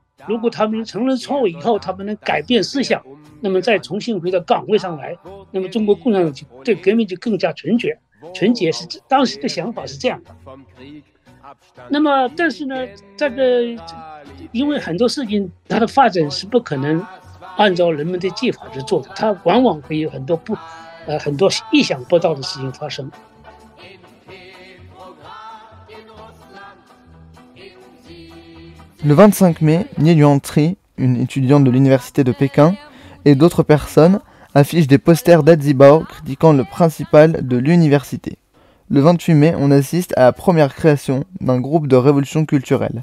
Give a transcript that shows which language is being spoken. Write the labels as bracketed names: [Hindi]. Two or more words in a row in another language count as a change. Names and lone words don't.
[Chinese] 如果他们承认错误以后，他们能改变思想，那么再重新回到岗位上来，那么中国共产党就对革命就更加纯洁是当时的想法是这样的。那么但是呢，这个因为很多事情它的发展是不可能按照人们的计划去做的，它往往会有很多意想不到的事情发生。 [French] Le 25 mai, Nie Yuan-tri, une étudiante de l'université de Pékin, et d'autres personnes affichent des posters d'Adzibao critiquant le principal de l'université. Le 28 mai, on assiste à la première création d'un groupe de révolution culturelle.